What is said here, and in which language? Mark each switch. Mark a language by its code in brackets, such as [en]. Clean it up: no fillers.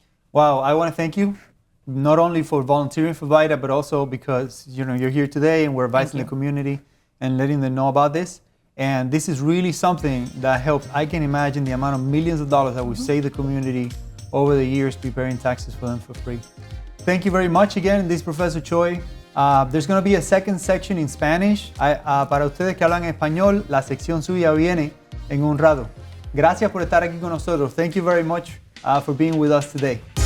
[en] Wow, I want to thank you, not only for volunteering for VITA, but also because you're here today and we're advising the community and letting them know about this. And this is really something that helps. I can imagine the amount of millions of dollars that we've saved the community over the years preparing taxes for them for free. Thank you very much again. This is Professor Choi. There's going to be a second section in Spanish. [es] Para ustedes que hablan español, la sección suya viene en un rato. Gracias por estar aquí con nosotros. [en] Thank you very much for being with us today.